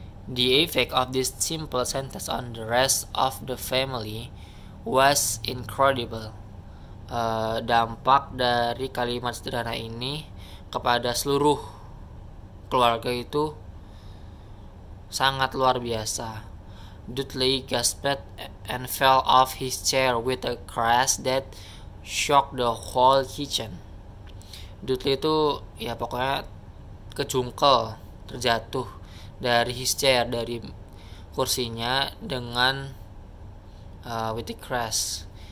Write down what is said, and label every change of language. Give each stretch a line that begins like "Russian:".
English: The effect of this simple sentence on the rest of the family was incredible.
Indonesian: Dampak dari kalimat sederhana ini kepada seluruh keluarga itu sangat luar biasa.
English: Dudley gasped and fell off his chair with a crash that shocked the whole kitchen.
Indonesian: Dudley itu ya pokoknya kejungkel, terjatuh dari
English: his chair,
Indonesian: dari kursinya dengan
English: with a crash.